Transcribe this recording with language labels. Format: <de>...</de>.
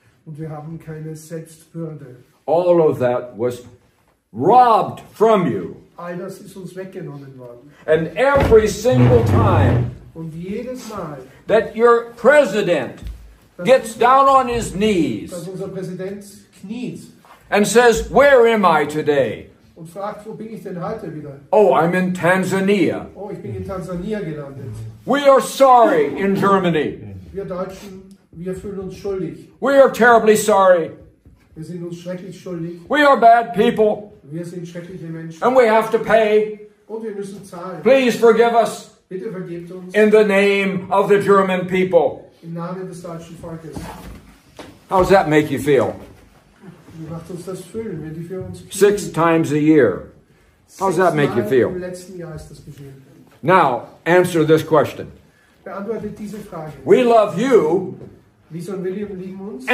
<de>Und wir haben keine Selbstwürde.</de> <en>All of that was robbed from you.</en> <de>All das ist uns weggenommen worden.</de> <en>And every single time</en> <de>Und jedes Mal,</de> <en>that your president gets down on his knees</en> <de>dass unser Präsident kniet</de> <en>and says, "Where am I today?"</en> <de>und fragt, wo bin ich denn heute wieder?</de> <en>Oh, I'm in Tanzania.</en> <de>Oh, ich bin in Tansania gelandet.</de> <en>We are sorry in Germany.</en> <de>Wir Deutschen, wir fühlen uns schuldig.</de> <en>We are terribly sorry.</en> <de>Wir sind uns schrecklich schuldig.</de> <en>We are bad people.</en> <de>Wir sind schreckliche Menschen.</de> <en>And we have to pay.</en> <de>Und wir müssen zahlen.</de> <en>Please forgive us</en> <de>Bitte vergebt uns</de> <en>in the name of the German people.</en> <de>im Namen des deutschen Volkes.</de> <en>How does that make you feel?</en> <de>Wie macht uns das fühlen, wenn die für uns knien?</de> <en>6 times a year. How does that make you</en> <de>Sechsmal</de> <en>feel?</en> <de>Im letzten Jahr ist das geschehen.</de> <en>Now, answer this question.</en> <de>Beantwortet diese Frage.</de> <en>We love you.</en> <de>Lisa und William lieben uns.</de>